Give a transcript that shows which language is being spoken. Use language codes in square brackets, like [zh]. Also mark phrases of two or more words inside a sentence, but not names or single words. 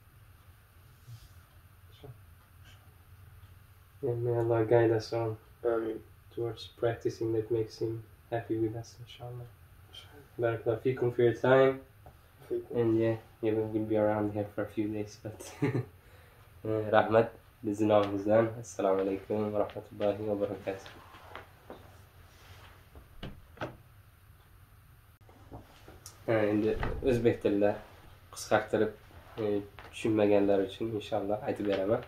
[en] And may Allah guide us all towards practicing that makes Him happy with us, inshallah. [ar] بارك الله فيكم [en] for your time. And yeah, we'll be around here for a few days, but [uz] Rahmat, bizni nomimizdan. [ar] السلام عليكم و رحمة الله و بركاته. [uz] Endi o'zbek tilida qisqartirib tushunmaganlar uchun inshaalloh aytib beraman.